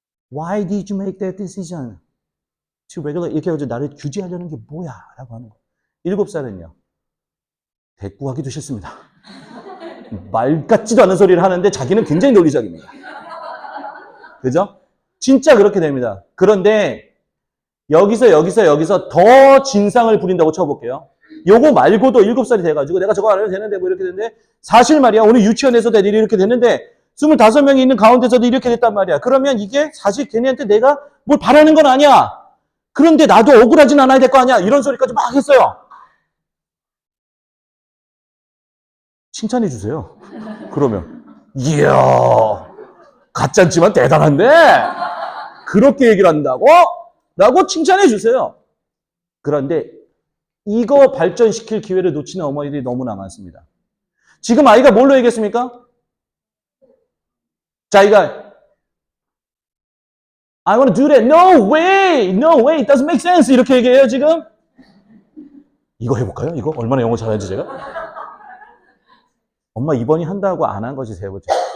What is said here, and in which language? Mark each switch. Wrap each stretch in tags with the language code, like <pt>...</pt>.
<en>Why did you make that decision? to regulate?</en> <ko>이렇게 해가지고 나를 규제하려는 게 뭐야? 라고 하는 거예요. 7살은요. 대꾸하기도 싫습니다. 말 같지도 않은 소리를 하는데 자기는 굉장히 논리적입니다. 그죠? 진짜 그렇게 됩니다. 그런데 여기서 더 진상을 부린다고 쳐볼게요. 요거 말고도 7살이 돼가지고 내가 저거 안 해도 되는데 뭐 이렇게 되는데 사실 말이야. 오늘 유치원에서도 애들이 이렇게 됐는데 25명이 있는 가운데서도 이렇게 됐단 말이야. 그러면 이게 사실 걔네한테 내가 뭘 바라는 건 아니야. 그런데 나도 억울하진 않아야 될 거 아니야. 이런 소리까지 막 했어요. 칭찬해 주세요. 그러면 이야, 가짜지만 대단한데 그렇게 얘기를 한다고? 라고 칭찬해 주세요. 그런데 이거 발전시킬 기회를 놓치는 어머니들이 너무나 많습니다. 지금 아이가 뭘로 얘기했습니까? 자기가</ko> <en>I want to do that. No way! No way! It doesn't make sense!</en> <ko>이렇게 얘기해요, 지금? 이거 해볼까요? 이거? 얼마나 영어 잘하는지 제가? 엄마 이번이 한다고 안 한 것이 세 번째.</ko>